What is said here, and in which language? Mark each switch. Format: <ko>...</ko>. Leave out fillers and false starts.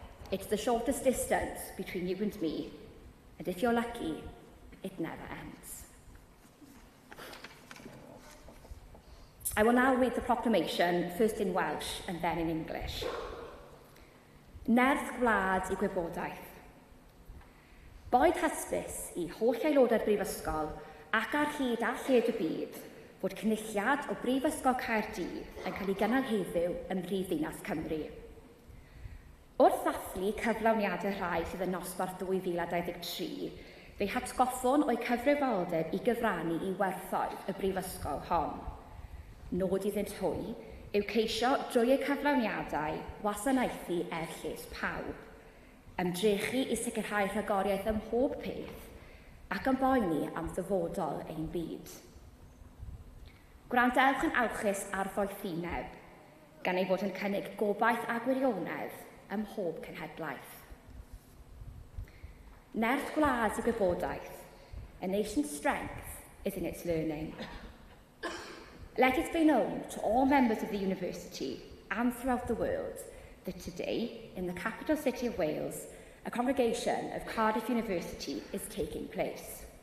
<en>It's the shortest distance between you and me, and if you're lucky, it never ends. I will now read the proclamation, first in Welsh and then in English.</en> <cy>Nerth gwlad I gwybodaeth. Boed hysbys I holl aelodau'r Brifysgol ac ar hyd a lled y byd fod cynulliad o Brifysgol Caerdydd yn cael ei gynnal heddiw ym Mhrifddinas Cymru. Wrth ddathlu cyflawniadau rhai sydd yn nosbarth 2023, fe'i hatgoffon o'i cyfrifoldeb I gyfrannu I werthoedd y Brifysgol hon. Nod iddynt hwy yw ceisio drwy eu cyflawniadau wasanaethu lles pawb, ymdrechu I sicrhau rhagoriaeth ym mhob peth ac yn boeni am ddyfodol ein byd. Gwrandewch yn awchus ar foethineb, gan ei fod yn cynnig gobaith a gwirionedd ym mhob cenhedlaeth. Nerth gwlad I gwybodaeth,</cy> <en>a nation's strength is in its learning. Let it be known to all members of the university and throughout the world that today, in the capital city of Wales, a congregation of Cardiff University is taking place.</en>